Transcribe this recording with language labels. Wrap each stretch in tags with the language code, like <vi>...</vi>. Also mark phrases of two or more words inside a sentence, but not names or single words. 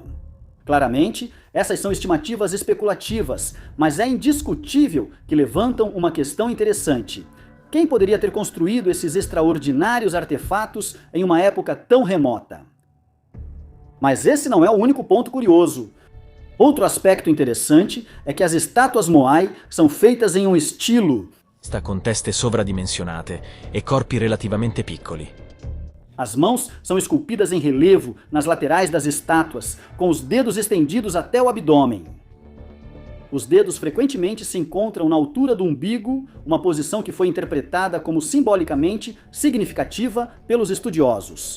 <pt>Claramente, essas são estimativas especulativas, mas é indiscutível que levantam uma questão interessante. Quem poderia ter construído esses extraordinários artefatos em uma época tão remota? Mas esse não é o único ponto curioso. Outro aspecto interessante é que as estátuas Moai são feitas em um estilo</pt> <it>sta con teste sovradimensionate e corpi relativamente piccoli.</it> <pt>As mãos são esculpidas em relevo nas laterais das estátuas, com os dedos estendidos até o abdômen. Os dedos frequentemente se encontram na altura do umbigo, uma posição que foi interpretada como simbolicamente significativa pelos estudiosos.</pt>